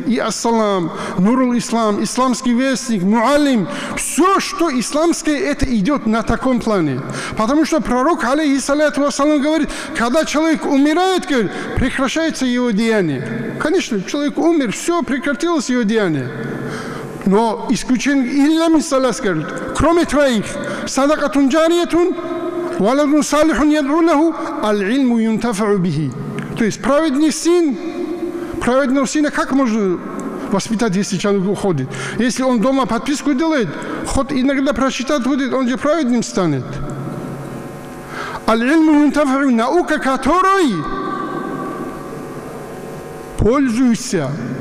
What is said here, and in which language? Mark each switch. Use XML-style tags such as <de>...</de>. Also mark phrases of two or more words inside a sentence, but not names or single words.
<ru>И Ассалам, Нурул Ислам, Исламский вестник, Муалим. Все, что исламское, это идет на таком плане. Потому что пророк,</ru> <ar>عليه الصلاة والسلام,</ar> <ru>говорит, когда человек умирает, говорит, прекращается его деяние. Конечно, человек умер, все, прекратилось его деяние. Но исключение,</ru> <ar>إلا من ثلاث,</ar> <ru>говорит, кроме 3:</ru> <ar>صدقة جارية، ولد صالح يدعو له, العلم ينتفع به.</ar> <ru>То есть праведный сын, праведного сына как можно воспитать, если человек уходит? Если он дома подписку делает, хоть иногда прочитать будет, он же праведным станет.</ru> <ar>العلم ينتفع,</ar> <ru>наука которой пользуется.</ru>